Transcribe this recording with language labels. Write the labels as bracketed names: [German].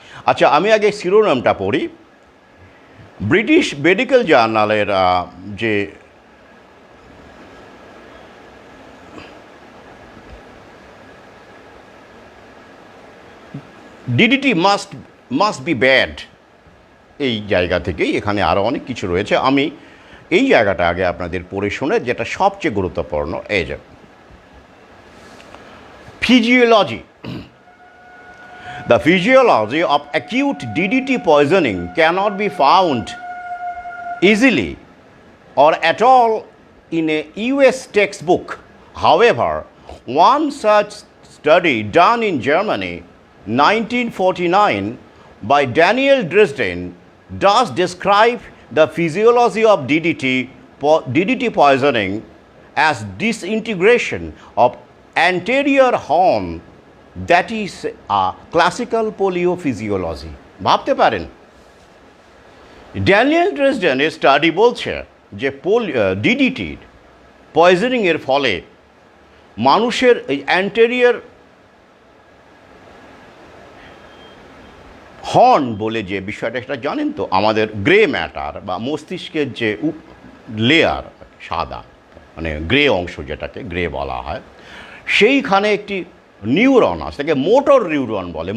[Bangla] আচ্ছা, আমি আগে শিরোনামটা পড়ি। ব্রিটিশ মেডিকেল জার্নালের যে [English] DDT must be bad, [Bangla] এই জায়গা থেকেই এখানে আরও অনেক কিছু রয়েছে। আমি এই জায়গাটা আগে আপনাদের পড়ে শুনে, যেটা সবচেয়ে গুরুত্বপূর্ণ, এই যে physiology. [English] The physiology of acute DDT poisoning cannot be found easily or at all in a US textbook. However, one such study done in Germany, 1949, by Daniel Dresden does describe the physiology of DDT poisoning as disintegration of anterior horn, that is a classical polio physiology. [Bangla] ভাবতে পারেন, Daniel ড্রেসডেনের study বলছে যে ডিডিটির পয়জনিংয়ের ফলে মানুষের এই anterior horn বলে যে বিষয়টা, সেটা জানেন তো, আমাদের গ্রে ম্যাটার বা মস্তিষ্কের যে লেয়ার সাদা, মানে গ্রে অংশ যেটাকে গ্রে বলা হয়, সেইখানে একটি নিউরন আছে, তাকে মোটর নিউরন বলে।